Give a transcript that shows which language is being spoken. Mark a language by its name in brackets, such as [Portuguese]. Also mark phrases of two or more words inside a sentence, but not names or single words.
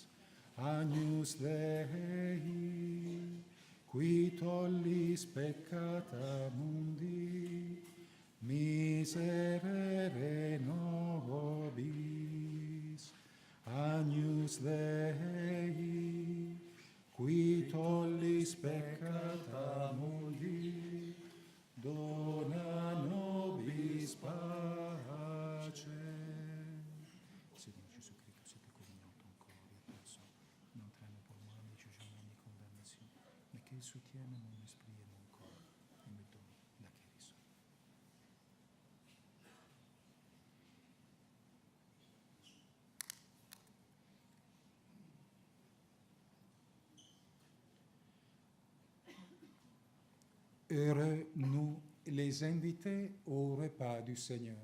[Latin] Agnus Dei, qui tollis peccata mundi, miserere nobis. Agnus Dei, qui tollis peccata mundi, dona nobis pace. [French] Seigneur Jésus-Christ, que cette communion, ton corps et ton sang, n'entraîne pour moi ni jugement ni condamnation, mais qu'il soutienne mon esprit et mon corps et me donne la guérison. Heureux nous, les invités au repas du Seigneur.